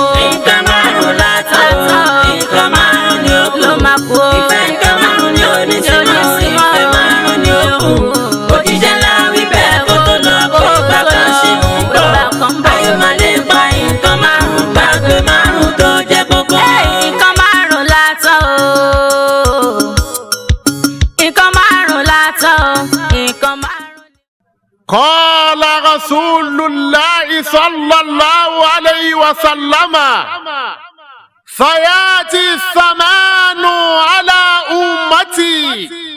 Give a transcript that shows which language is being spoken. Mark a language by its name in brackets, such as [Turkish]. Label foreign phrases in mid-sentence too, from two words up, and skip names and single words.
[Yoruba] Nǹkan márùn látọ̀ nǹkan márùn ni ó kù ló máa kú ìfẹ́ nǹkan márùn ni ó ní sí mọ́ ìfẹ́ márùn ni ó kù òjíṣẹ́ láwí bẹ́ẹ̀ kó tó lọ pé gbà kan ṣì ń bọ̀ ayọ̀ máa lè pa nǹkan márùn gbàgbé márùn tó jẹ́ kókó. Nǹkan márùn látọ̀ [Arabic] قال رسول الله صلى الله عليه وسلم سيأتي الزمان على أمتي